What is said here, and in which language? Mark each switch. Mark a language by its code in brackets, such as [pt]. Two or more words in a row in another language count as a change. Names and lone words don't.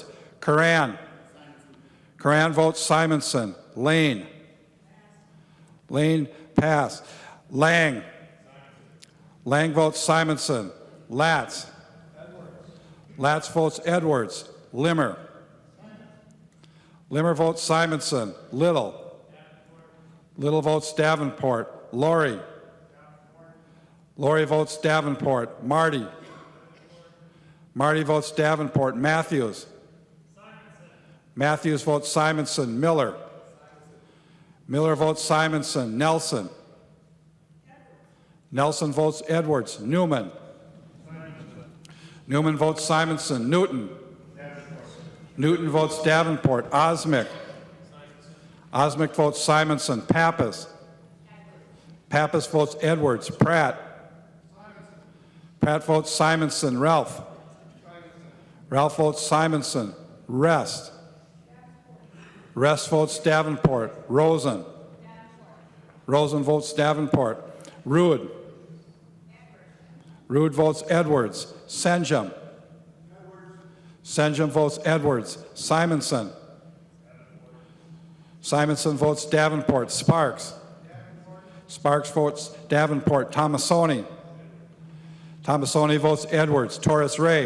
[en] Curran. Curran votes Simonson. Lane. Lane pass. Lang. Lang votes Simonson. Latz. Latz votes Edwards. Limmer. Limmer votes Simonson. Little. Little votes Davenport. Laurie. Laurie votes Davenport. Marty. Marty votes Davenport. Matthews. Matthews votes Simonson. Miller. Miller votes Simonson. Nelson. Nelson votes Edwards. Newman. Newman votes Simonson. Newton. Newton votes Davenport. Osmick. Osmick votes Simonson. Pappas. Pappas votes Edwards. Pratt. Pratt votes Simonson. Ralph. Ralph votes Simonson. Rest. Rest votes Davenport. Rosen. Rosen votes Davenport. Rude. Rude votes Edwards. Senjum. Senjum votes Edwards. Simonson. Simonson votes Davenport. Sparks. Sparks votes Davenport. Tomasoni. Tomasoni votes Edwards. Torres Ray.